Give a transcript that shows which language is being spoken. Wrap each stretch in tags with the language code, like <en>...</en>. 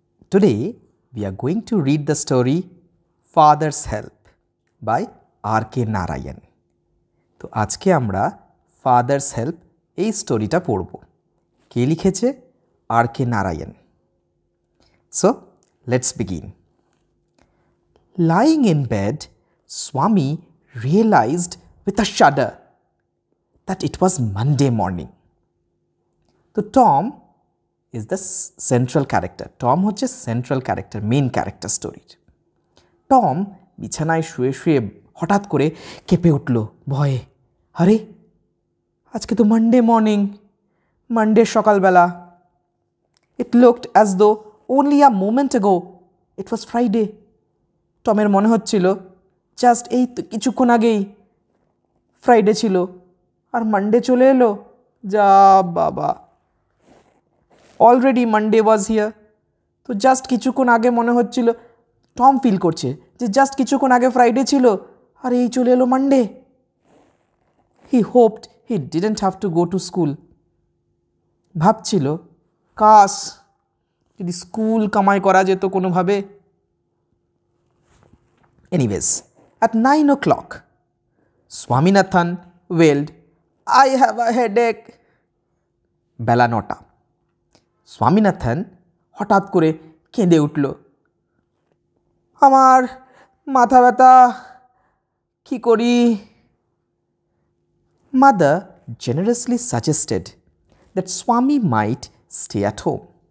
<en>Today we are going to read the story Father's Help by R.K. Narayan.</en> <bn>তো আজকে আমরা Father's Help এই স্টোরিটা পড়ব। কে লিখেছে?</bn> <en>R.K. Narayan. So, let's begin. Lying in bed, Swami realized with a shudder that it was Monday morning. তো Tom is the central character. Tom হচ্ছে central character, main character story.</en> <bn>Tom বিছানায় শুয়ে শুয়ে হঠাৎ করে কেঁপে উঠল ভয়ে। আরে আজকে তো মানডে মর্নিং, মানডে সকালবেলা।</bn> <en>It looked as though only a moment ago it was Friday.</en> <bn>টমের মনে হচ্ছিল জাস্ট এই তো কিছুক্ষণ আগেই ফ্রাইডে ছিল আর মানডে চলে এলো। যা বাবা,</bn> <en>Already Monday was here.</en> <bn>তো জাস্ট কিছুক্ষণ আগে মনে হচ্ছিল, টম ফিল করছে যে জাস্ট কিছুক্ষণ আগে ফ্রাইডে ছিল আর এই চলে এলো Monday.</bn> <en>He hoped he didn't have to go to school.</en> <bn>ভাবছিল কাশ যদি স্কুল কামাই করা যেত কোনোভাবে।</bn> <en>Anyways, at 9 o'clock, Swaminathan wailed, I have a headache.</en> <bn>বেলা 9টা। স্বামীনাথন হঠাৎ করে কেঁদে উঠল, আমার মাথা ব্যথা, কী করি?</bn> <en>Mother generously suggested that Swami might stay at home.</en>